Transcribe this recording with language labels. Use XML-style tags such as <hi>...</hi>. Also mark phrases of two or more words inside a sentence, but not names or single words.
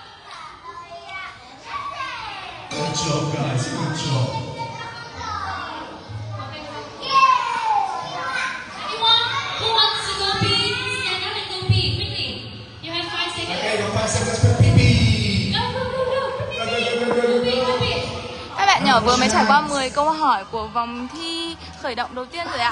<en>Good job, guys. Good job. Anyone who wants to go pee, stand up and go pee quickly. You have 5 seconds. Okay, your 5 seconds for pee-pee. Go, go, go, go. Go, go, go, go, go, Go pee, go. go pee.</en> <vi>Các bạn nhỏ vừa mới trải qua 10 câu hỏi của vòng thi khởi động đầu tiên rồi ạ.</vi>